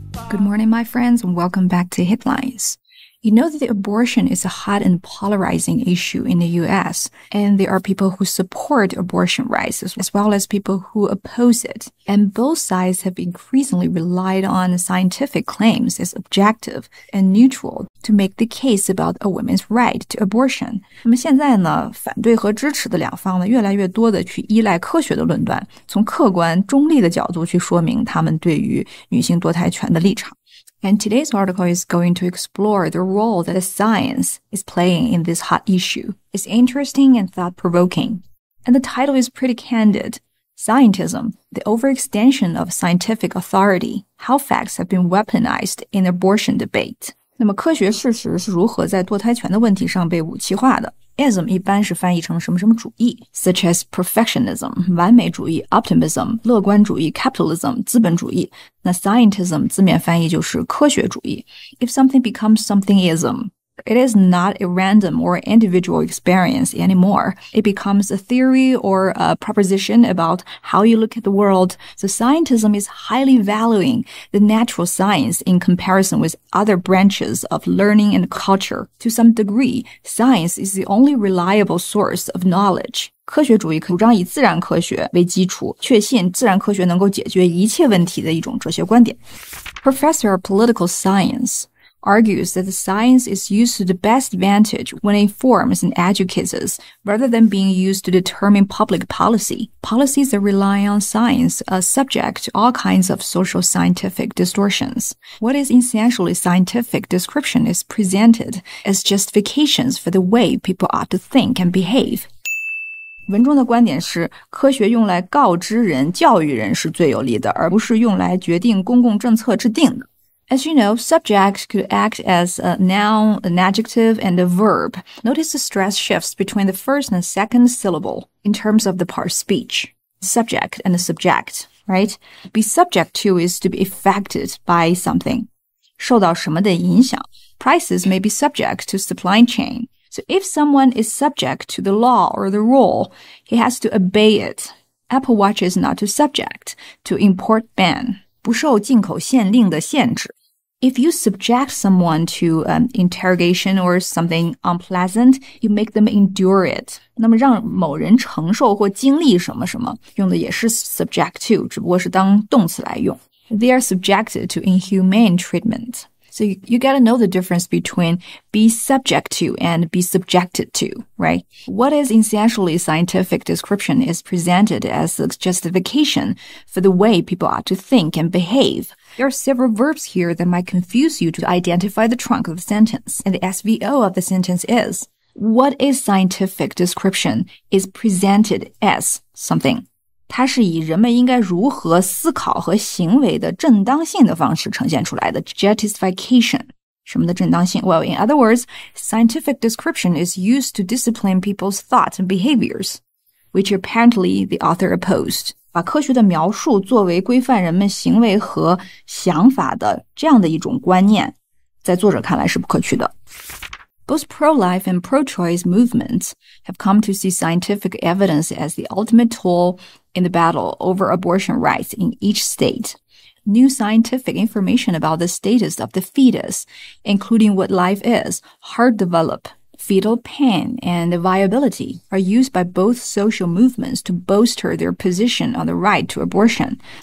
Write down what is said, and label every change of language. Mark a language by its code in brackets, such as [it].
[en] Good morning, my friends, and welcome back to Headlines. You know that abortion is a hot and polarizing issue in the US, and there are people who support abortion rights as well as people who oppose it. And both sides have increasingly relied on scientific claims as objective and neutral to make the case about a woman's right to abortion. [zh] 那么现在呢，反对和支持的两方呢，越来越多的去依赖科学的论断，从客观中立的角度去说明他们对于女性堕胎权的立场。 [en] And today's article is going to explore the role that science is playing in this hot issue. It's interesting and thought-provoking. And the title is pretty candid. Scientism, the overextension of scientific authority, how facts have been weaponized in abortion debate. [zh] 那么科学事实是如何在堕胎权的问题上被武器化的？ Ism 一般是翻译成什么什么主义 [en] such as [zh] perfectionism 完美主义 optimism 乐观主义 capitalism 资本主义。那 scientism 字面翻译就是科学主义。 [en] If something becomes something-ism, it is not a random or individual experience anymore. It becomes a theory or a proposition about how you look at the world. So scientism is highly valuing the natural science in comparison with other branches of learning and culture. To some degree, science is the only reliable source of knowledge. [zh] 科学主义主张以自然科学为基础，确信自然科学能够解决一切问题的一种哲学观点。 [en] Professor of Political Science argues that the science is used to the best advantage when it informs and educates us, rather than being used to determine public policy. Policies that rely on science are subject to all kinds of social scientific distortions. What is essentially scientific description is presented as justifications for the way people ought to think and behave. [zh] 文中的观点是，科学用来告知人、教育人是最有利的，而不是用来决定公共政策制定的。 [en] As you know, subject could act as a noun, an adjective, and a verb. Notice the stress shifts between the first and second syllable in terms of the part speech. Subject and the subject, right? Be subject to is to be affected by something. [zh] 受到什么的影响 [en] Prices may be subject to supply chain. So if someone is subject to the law or the rule, he has to obey it. Apple Watch is not subject to import ban. [zh] 不受进口限令的限制。 [en] If you subject someone to interrogation or something unpleasant, you make them endure it. [zh] 那么让某人承受或经历什么什么，用的也是 subject to, 只不过是当动词来用。 [en] They are subjected to inhumane treatment. So you got to know the difference between be subject to and be subjected to, right? What is essentially scientific description is presented as a justification for the way people ought to think and behave. There are several verbs here that might confuse you to identify the trunk of the sentence. And the SVO of the sentence is, what is scientific description is presented as something. [zh] 它是以人们应该如何思考和行为的正当性的方式呈现出来的 justification. 什么的正当性 [en] Well, in other words, scientific description is used to discipline people's thoughts and behaviors, which apparently the author opposed. [zh] 把科学的描述作为规范人们行为和想法的这样的一种观念，在作者看来是不可取的。 [en] Both pro-life and pro-choice movements have come to see scientific evidence as the ultimate tool in the battle over abortion rights in each state. New scientific information about the status of the fetus, including what life is, heart develop, fetal pain, and viability, are used by both social movements to bolster their position on the right to abortion.